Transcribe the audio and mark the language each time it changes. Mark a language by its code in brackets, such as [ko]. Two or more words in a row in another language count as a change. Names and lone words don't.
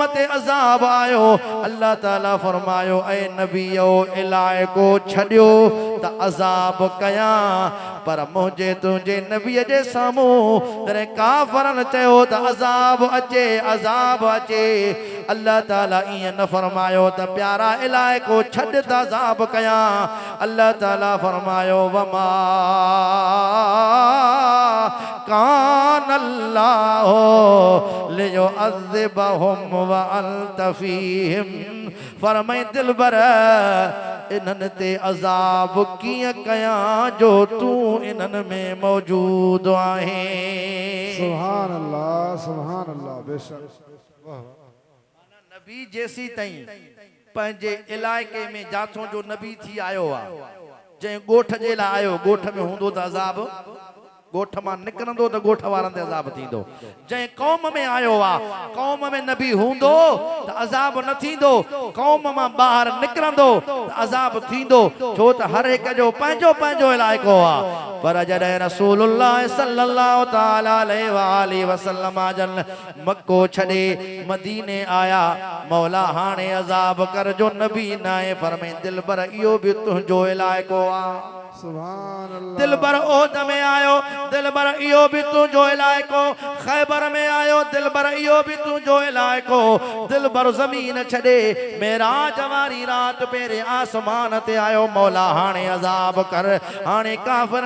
[sd] ते अज़ाब आयो अल्लाह ताला फरमायो ऐ नबीओ इलाइक़ो छॾियो त अज़ाब कयां पर मुंहिंजे तुंहिंजे नबीअ जे साम्हूं तॾहिं काफ़रनि चयो त अज़ाब अचे अल्लाह ताला ईअं न फरमायो त प्यारा इलाइक़ो छॾ त अज़ाब कयां अल्लाह ताला फरमायो वमा [ar] كان الله ليعذبهم وأنت فيهم [sd] फरमाए दिलबर इन्हनि ते अज़ाब कीअं कयां जो तूं इन्हनि में मौजूद आहे [ar] سبحان الله [sd] बेशक वाह नबी जेसी ताईं पंहिंजे इलाइक़े में जाथों जो नबी थी आयो आहे जंहिं ॻोठ जे लाइ आयो ॻोठ में हूंदो त अज़ाब ॻोठ मां निकिरंदो त ॻोठ वारनि ते अज़ाब थींदो जंहिं क़ौम में आयो आहे क़ौम में नबी हूंदो त अज़ाब न थींदो क़ौम मां ॿाहिरि निकिरंदो त अज़ाब थींदो छो त हर हिक जो पंहिंजो पंहिंजो इलाइक़ो आहे पर जॾहिं रसूलुल्लाह [ar] صلى الله تعالى عليه وسلم [sd] जन मक्को छॾे मदीने आया मौला हाणे अज़ाब कर जो नबी न आहे फरमाए दिलबर इहो बि तुंहिंजो इलाइक़ो आहे [ar] سبحان الله [sd] दिलबर ओद में आयो दिलबर इहो बि तुंहिंजो इलाइक़ो खैबर में आयो दिलबर इहो बि तुंहिंजो इलाइक़ो दिलबर ज़मीन छॾे मेराज वारी रात पहिरें आसमान ते आयो मौला हाणे अज़ाब कर हाणे काफ़िरनि